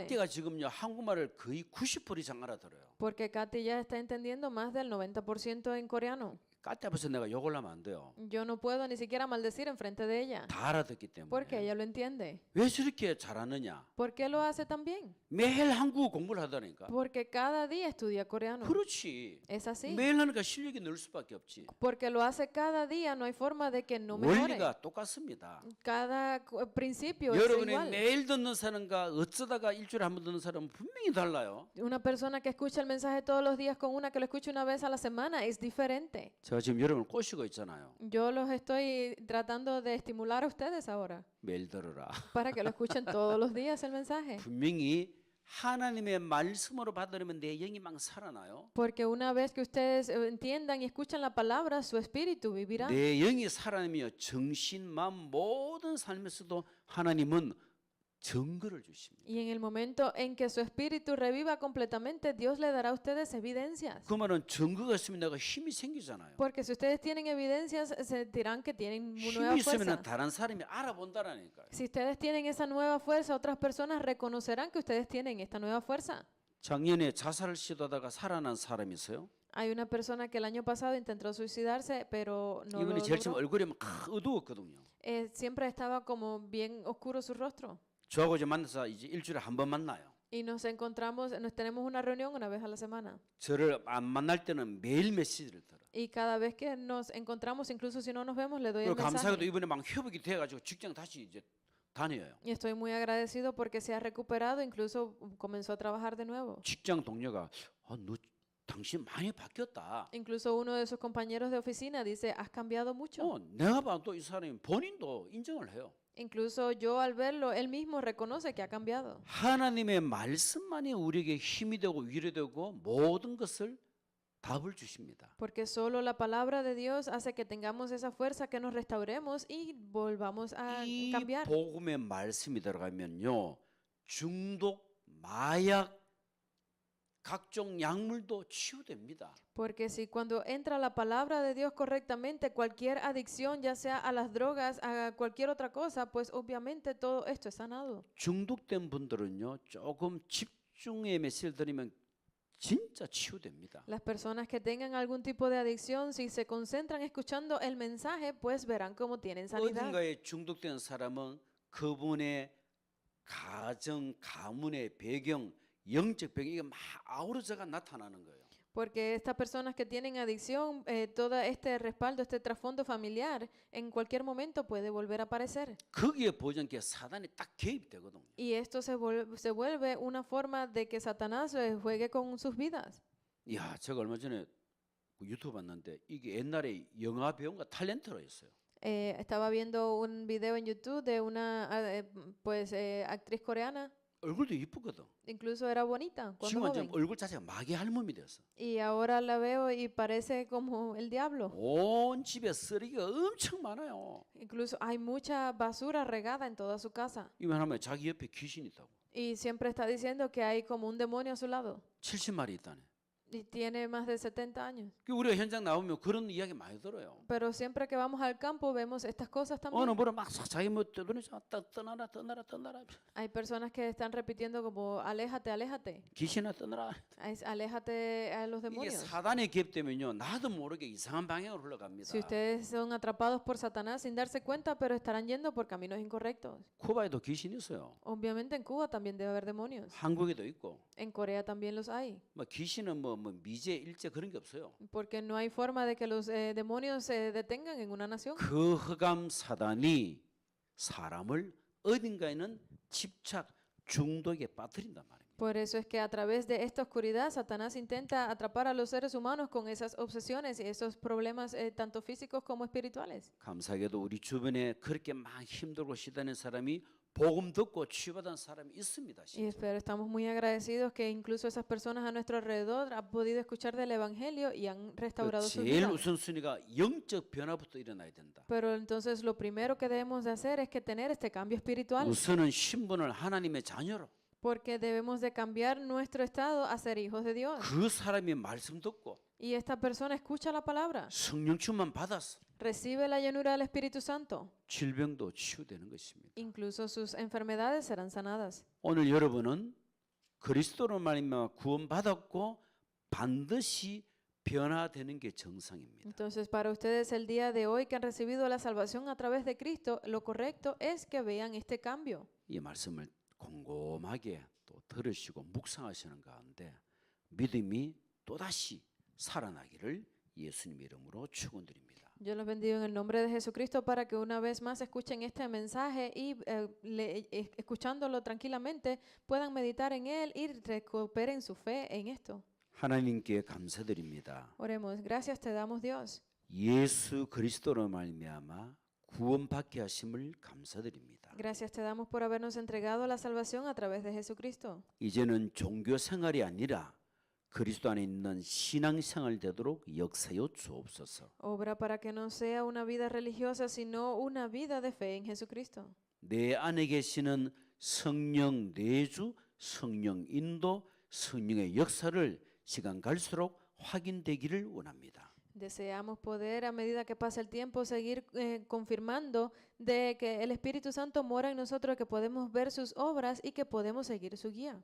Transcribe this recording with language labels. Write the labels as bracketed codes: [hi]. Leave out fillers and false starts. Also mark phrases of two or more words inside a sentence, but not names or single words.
[ko] 까티가 지금요 한국말을 거의 90% 이상 알아들어요. [es] Porque Katy ya está entendiendo más del 90% en coreano. [ko] 까티 앞에서 내가 욕을 하면 안 돼요. [es] Yo no puedo ni siquiera maldecir enfrente de ella. [ko] 다 알아듣기 [es] Porque [ko] 때문에. [es] ella lo entiende. [ko] 왜 저렇게 잘하느냐? [es] ¿Por qué lo hace tan bien? [ko] 매일 한국어 공부를 하다니까. [es] Porque cada día estudia coreano. [ko] 그렇지. [es] Es así. [ko] 매일 하니까 실력이 늘 수밖에 없지. [es] Porque lo hace cada día, no hay forma de que no mejore. [ko] 원리가 똑같습니다. [es] Cada principio es [ko] 여러분이 [es] igual. [ko] 매일 듣는 사람과 어쩌다가 일주일에 한 번 듣는 사람은 분명히 달라요. [es] Una persona que escucha el mensaje todos los días con una que lo escucha una vez a la semana es diferente. [ko] 제가 지금 여러분을 꼬시고 있잖아요. [es] Yo los estoy tratando de estimular a ustedes ahora [ko] 매일 들어라. [es] para que lo escuchen todos los días el mensaje. [ko] 분명히 하나님의 말씀으로 받으려면 내 영이 막 살아나요. [es] Porque una vez que ustedes entiendan y escuchan la palabra, su espíritu vivirá. [ko] 내 영이 살아나며 정신, 마음 모든 삶에서도 하나님은 증거를 주십니다. [es] Y en el momento en que su espíritu reviva completamente, Dios le dará a ustedes evidencias. [ko] 그 말은 증거가 있으면 내가 힘이 생기잖아요. [es] Porque si ustedes tienen evidencias, sentirán que tienen nueva [ko] 힘이 있으면 [es] fuerza. [ko] 다른 사람이 알아본다라니까요. [es] Si ustedes tienen esa nueva fuerza, otras personas reconocerán que ustedes tienen esta nueva fuerza. [ko] 작년에 자살을 시도하다가 살아난 사람이 있어요. [es] Hay una persona que el año pasado intentó suicidarse, pero no [ko] 이분이 [es] lo [ko] 제일 처음 [es] logró. [ko] 얼굴이 막 어두웠거든요. [es] Siempre estaba como bien oscuro su rostro. [ko] 저하고 이제 만나서 이제 일주일에 한 번 만나요. [es] Y nos encontramos, nos tenemos una reunión una vez a la semana. [ko] 저를 안 만날 때는 매일 메시지를 들어. [es] Y cada vez que nos encontramos, incluso si no nos vemos, le doy el [ko] 그리고 감사하게도 [es] mensaje. [ko] 이번에 막 회복이 돼가지고 직장 다시 이제 다녀요. [es] Y estoy muy agradecido porque se ha recuperado, incluso comenzó a trabajar de nuevo. [ko] 직장 동료가 너 당신 많이 바뀌었다. [es] Incluso uno de sus compañeros de oficina dice, has cambiado mucho. [ko] 내가 봐도 이 사람이 본인도 인정을 해요. [es] Incluso yo al verlo, él mismo reconoce que ha cambiado. [ko] 하나님의 말씀만이 우리에게 힘이 되고 위로되고 모든 것을 답을 주십니다. [es] Porque solo la palabra de Dios hace que tengamos esa fuerza, que nos restauremos y volvamos a [ko] 이 [es] cambiar. [ko] 복음의 말씀이 들어가면요, 중독, 마약, 각종 약물도 치유됩니다. [es] Porque si cuando entra la palabra de Dios correctamente, cualquier adicción, ya sea a las drogas, a cualquier otra cosa, pues obviamente todo esto es sanado. [ko] 중독된 분들은요, 조금 집중의 메시지를 들으면 진짜 치유됩니다. [es] Las personas que tengan algún tipo de adicción, si se concentran escuchando el mensaje, pues verán cómo tienen sanidad. [ko] 어딘가에 중독된 사람은 그분의 가정, 가문의 배경, 영적 배경 이게 막 아우러져가 나타나는 거예요. [es] Porque estas personas que tienen adicción, todo este respaldo, este trasfondo familiar, en cualquier momento puede volver a aparecer. [ko] 거기에 보존께 사단이 딱 개입되거든요. [es] Y esto se vuelve una forma de que Satanás juegue con sus vidas. [ko] 야, 제가 얼마 전에 유튜브 봤는데 이게 옛날에 영화 배우가 탤런트로 했어요. [es] Estaba viendo un video en YouTube de una actriz coreana. [ko] 얼굴도 이쁘거든. [es] Incluso era bonita cuando [ko] 지금 완전 [es] joven. [ko] 얼굴 자체가 마귀 할멈이 됐어. [es] Y ahora la veo y parece como el diablo. [ko] 온 집에 쓰레기가 엄청 많아요. [es] Incluso hay mucha basura regada en toda su casa. [ko] 이만 하면 자기 옆에 귀신이 있다고. [es] Y siempre está diciendo que hay como un demonio a su lado. [ko] 70마리 있다네. [es] Y tiene más de 70 años. [ko] 우리가 현장 나오면 그런 이야기 많이 들어요. [es] Pero siempre que vamos al campo vemos estas cosas [ko] 어느 [es] también. [ko] 분은 막 자기 뭐 떠나라. [es] Hay personas que están repitiendo como aléjate, aléjate. [ko] 귀신아 떠나라. [es] Aléjate a los [ko] 이게 [es] demonios. [ko] 사단의 개입되면요, 나도 모르게 이상한 방향으로 흘러갑니다. [es] Si ustedes son atrapados por Satanás sin darse cuenta, pero estarán yendo por caminos incorrectos. [ko] 쿠바에도 귀신이 있어요. [es] Obviamente en Cuba también debe haber demonios. [ko] 한국에도 있고. [es] En Corea también los hay. [ko] 뭐 귀신은 뭐 미제 일제 그런 게 없어요. [es] Porque no hay forma de que los demonios se detengan en una nación. [ko] 그 흑암 사단이 사람을 어딘가에는 집착 중독에 빠뜨린단 말입니다. [es] Por eso es que a través de esta oscuridad Satanás intenta atrapar a los seres humanos con esas obsesiones y esos problemas tanto físicos como espirituales. [ko] 감사하게도 우리 주변에 그렇게 막 힘들고 시다는 사람이 복음 듣고 치유받은 사람이 있습니다. [es] Y estamos muy agradecidos que incluso esas personas a nuestro alrededor han podido escuchar del Evangelio y han restaurado sus [ko] 제일 [es] vidas. [ko] 우선순위가 영적 변화부터 일어나야 된다. [es] Pero entonces lo primero que debemos de hacer es que tener este cambio espiritual, [ko] 우선은 신분을 하나님의 자녀로 [es] porque debemos de cambiar nuestro estado a ser hijos de Dios. [ko] 그 사람이 말씀 듣고 [es] Y esta persona escucha la palabra, [ko] 성령 충만 받아서 [es] recibe la llenura del Espíritu Santo, [ko] 질병도 치유되는 것입니다. [es] incluso sus enfermedades serán sanadas. [ko] 오늘 여러분은 그리스도로 말미암아 구원받았고 반드시 변화되는 게 정상입니다. [es] Entonces, para ustedes el día de hoy que han recibido la salvación a través de Cristo, lo correcto es que vean este cambio. [ko] 이 말씀을 곰곰하게 또 들으시고 묵상하시는 가운데 믿음이 또다시 살아나기를 예수님 이름으로 축원드립니다. [es] Yo los bendigo en el nombre de Jesucristo para que una vez más escuchen este mensaje y escuchándolo tranquilamente puedan meditar en él y recuperen su fe en esto. [ko] 하나님께 감사드립니다. [es] Oremos, gracias te damos Dios. [ko] 예수 그리스도로 말미암아 구원받게 하심을 감사드립니다. [es] Gracias te damos por habernos entregado la salvación a través de Jesucristo. [ko] 이제는 종교 생활이 아니라 그리스도 안에 있는 신앙 생활 되도록 역사여 주옵소서. [es] Obra para que no sea una vida religiosa, sino una vida de fe en Jesucristo. [ko] 내 안에 계시는 성령 내주, 성령 인도, 성령의 역사를 시간 갈수록 확인되기를 원합니다. [es] Deseamos poder, a medida que pasa el tiempo, seguir confirmando de que el Espíritu Santo mora en nosotros, que podemos ver sus obras y que podemos seguir su guía.